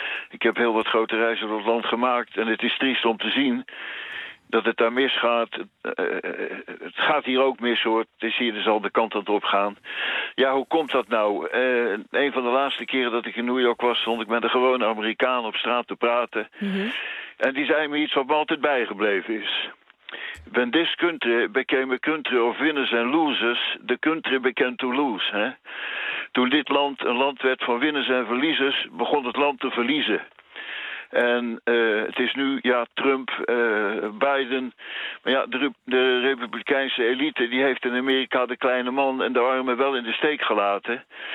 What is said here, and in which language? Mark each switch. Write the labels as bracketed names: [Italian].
[Dutch] Ik heb heel wat grote reizen door het land gemaakt en het is triest om te zien dat het daar misgaat. Het gaat hier ook mis hoor. Het is hier dus al de kant aan het opgaan. Ja, hoe komt dat nou? Een van de laatste keren dat ik in New York was, stond ik met een gewone Amerikaan op straat te praten. Mm-hmm. En die zei me iets wat me altijd bijgebleven is. [English] When this country became a country of winners and losers, the country began to lose. [Dutch] Hè? Toen dit land een land werd van winners en verliezers, begon het land te verliezen. En het is nu Trump, Biden. Maar ja, de Republikeinse elite die heeft in Amerika de kleine man en de armen wel in de steek gelaten.